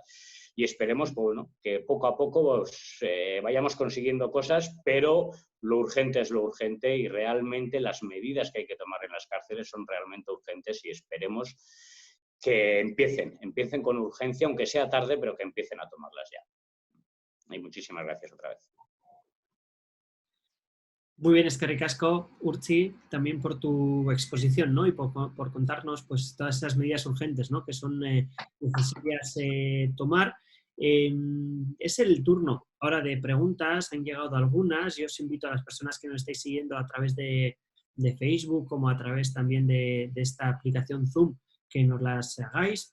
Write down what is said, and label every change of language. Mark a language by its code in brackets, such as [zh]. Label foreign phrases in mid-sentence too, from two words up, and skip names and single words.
[es] Y esperemos que poco a poco vayamos consiguiendo cosas, pero lo urgente es lo urgente y realmente las medidas que hay que tomar en las cárceles son realmente urgentes y esperemos que empiecen con urgencia, aunque sea tarde, pero que empiecen a tomarlas ya. Y muchísimas gracias otra vez. Muy bien, [eu] eskerrik asko, Urtzi, [es] también por tu exposición, ¿no? Y por contarnos pues, todas esas medidas urgentes, ¿no? Que son necesarias tomar. Es el turno ahora de preguntas, han llegado algunas. Yo os invito a las personas que nos estáis siguiendo a través de Facebook, como a través también de esta aplicación Zoom, que nos las hagáis.